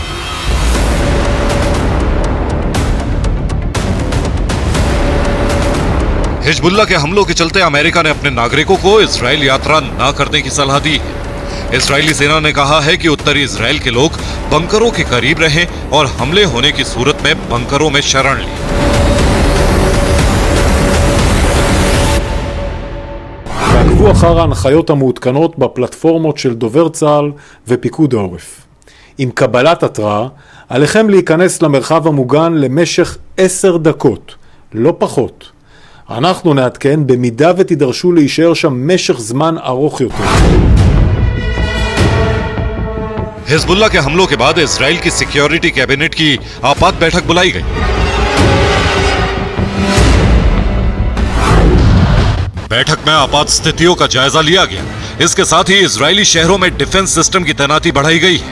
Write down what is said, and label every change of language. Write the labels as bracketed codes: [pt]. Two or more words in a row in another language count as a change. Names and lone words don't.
[hi] हिजबुल्लाह के हमलों के चलते अमेरिका ने अपने नागरिकों को इजराइल यात्रा न करने की सलाह दी है। इजरायली सेना ने कहा है कि उत्तरी इजराइल के लोग बंकरों के करीब रहें और हमले होने की सूरत में बंकरों में शरण लें। [he] תעקבו אחר ההנחיות המעודכנות בפלטפורמות של דובר צה"ל ופיקוד העורף. עם קבלת התראה, עליכם להיכנס למרחב המוגן למשך 10 דקות, לא פחות. אנחנו נעדכן במידה ותידרשו להישאר שם משך זמן ארוך יותר. [hi] हिजबुल्लाह के हमलों के बाद इजराइल की [en] security cabinet [hi] की आपात बैठक बुलाई गई। बैठक में आपात स्थितियों का जायजा लिया गया। इसके साथ ही इजरायली शहरों में [en] defense system [hi] की तैनाती बढ़ाई गई है।